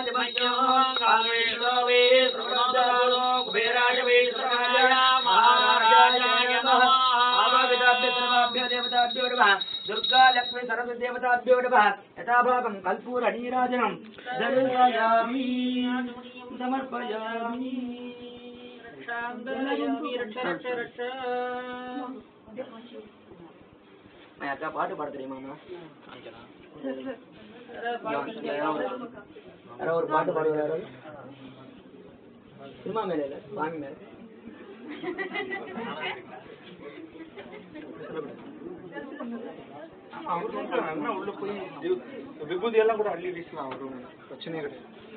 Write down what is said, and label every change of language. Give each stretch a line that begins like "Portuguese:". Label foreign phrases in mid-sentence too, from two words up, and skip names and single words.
Sanskrit: मह्यो कामेश्वरो वै श्रवणोदारो कुबेराय वै श्रवणाय महाराजाय नमः आवागताभ्य सर्वाभ्य देवताभ्यो नमः दुर्गा लक्ष्मी सरस्वती देवताभ्यो नमः यथाभागं कर्पूरनीराजनं दर्शयामि समर्पयामि शान्तायामि रक्ष
Tamil: அக்கா பாட்டு பாட தெரியுமாண்ணா? ஒரு பாட்டு பாடுவாரு சினிமா மேல இல்ல சாமி மேல. உள்ள போய் விபூதி எல்லாம் கூட அள்ளி வீசலாம், ஒரு பிரச்சனையே கிடையாது.